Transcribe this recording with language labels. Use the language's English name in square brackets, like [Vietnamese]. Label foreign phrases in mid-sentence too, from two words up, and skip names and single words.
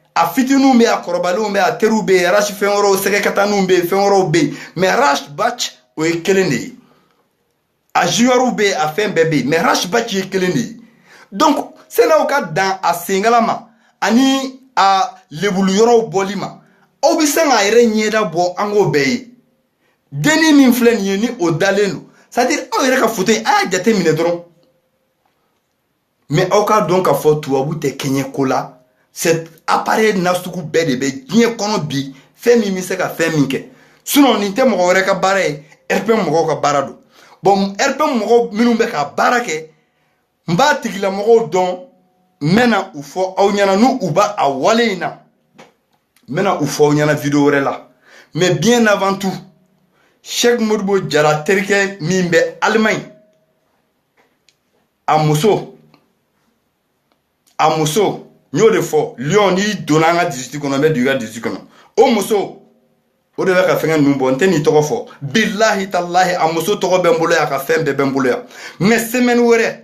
[Bambara] a fitininw bɛ a kɔrɔbalenw bɛ a teriw bɛ Arash fɛn wɛrɛw sɛgɛkataninw bɛ fɛn wɛrɛw bɛ mais Arash Batch o ye kelen de ye a juniorw bɛ a fɛn bɛɛ bɛ mais Arash Batch ye kelen de ye donc sɛnɛw ka dan a sengala ma ani a lebulu yɔrɔw bɔli ma aw bɛ se k'a yɛrɛ ɲɛda bɔ an k'o bɛɛ ye denni min filɛ nin ye ni o dalen don [French] c'est à dire [Bambara] aw yɛrɛ ka photo in a y'a jate minɛ dɔrɔn mais aw ka dɔn k'a fɔ tubabu tɛ kɛɲɛ ko la [French] cet appareil [Bambara] nasugu bɛɛ de bɛ diɲɛ kɔnɔ bi fɛn min bɛ se ka fɛn min kɛ sinon nin tɛ mɔgɔ wɛrɛ ka baara ye RPM mɔgɔw ka baara don bon RPM mɔgɔw minnu bɛ ka baara kɛ n b'a tigilamɔgɔw dɔn n bɛna u fɔ aw ɲɛna n'u u b'a a wale in na n bɛna u fɔ aw ɲɛna vidéo wɛrɛ la [French] mais bien avant tout [Bambara] Cheikh Modibo Jara terikɛ min bɛ Allemagne a muso n y'o de fɔ Lyon n'i donna an ka district kɔnɔ n bɛ don i ka district kɔnɔ o muso o de bɛ ka fɛngɛ ninnu bɔ n tɛ nin tɔgɔ fɔ [Arabic] بالله تالله [Bambara] a muso tɔgɔ bɛ n bolo yan a ka fɛn bɛɛ bɛ n bolo yan [French] mais semaine [Bambara] wɛrɛ